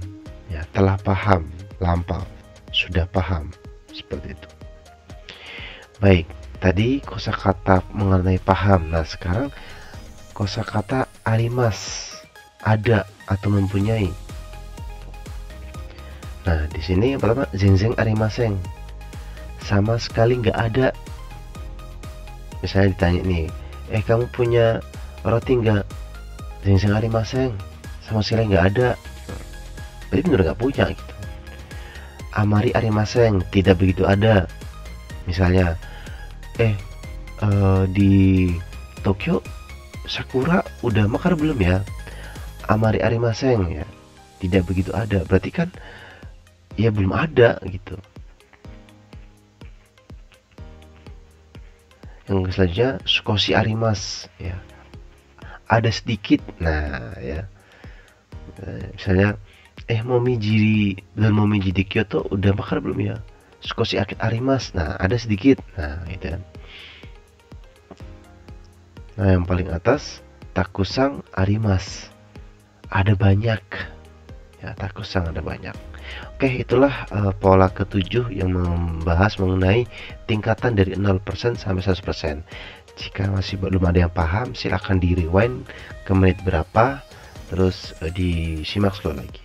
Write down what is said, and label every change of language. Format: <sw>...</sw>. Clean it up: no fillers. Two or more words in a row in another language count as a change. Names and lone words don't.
<id>Ya, telah paham, lampau, sudah paham, seperti itu. Baik, tadi kosakata mengenai paham. Nah, sekarang kosakata arimasu, ada atau mempunyai. Nah, di sini yang pertama</id> <ja>全然ありません,</ja> <id>sama sekali nggak ada. Misalnya ditanya nih, kamu punya roti nggak?</id> <ja>全然ありません,</ja> <id>sama sekali nggak ada. Berarti bener nggak punya gitu.</id> <ja>あまりありません,</ja> <id>tidak begitu ada. Misalnya di Tokyo sakura udah mekar belum ya?</id> <ja>あまりありません,</ja> <id>ya tidak begitu ada. Berarti kan ya belum ada gitu. Yang selanjutnya</id> <ja>少しあります,</ja> <id>ya ada sedikit. Nah ya, misalnya momiji di Kyoto udah makan belum ya?</id> <ja>少しあります.</ja> <id>Nah, ada sedikit. Nah, itu kan. Nah, yang paling atas</id> <ja>たくさんあります.</ja> <id>Ada banyak. Ya, takusang ada banyak. Oke, itulah pola ke-7 yang membahas mengenai tingkatan dari 0% sampai 100%. Jika masih belum ada yang paham, silahkan di rewind ke menit berapa, terus disimak sekali lagi.</id>